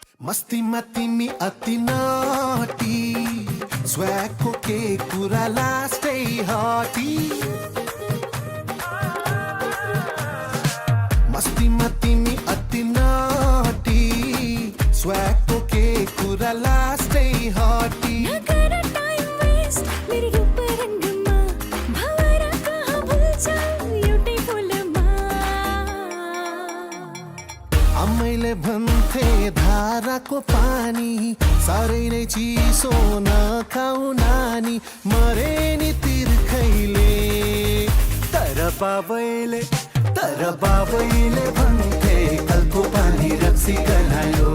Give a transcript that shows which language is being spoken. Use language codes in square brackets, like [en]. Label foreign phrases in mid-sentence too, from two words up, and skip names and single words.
[ne] मस्तीमा तिमी अति naughty, swag को के कुरा लास्टै हटी। मस्तीमा तिमी अति naughty, swag को के कुरा लास्टै हटी। नगर [en] time waste [ne] मेरी रूप रंगमा, भवरा कहाँ भूल जाऊं ब्यूटीफुलमा। आमैले भन्थे धाराको पानी साह्रै नै चिसो नखाऊ नानी, मरे नि तिर्खैले। तर बाबैले भन्थे कलको पानी रक्सी गनायो।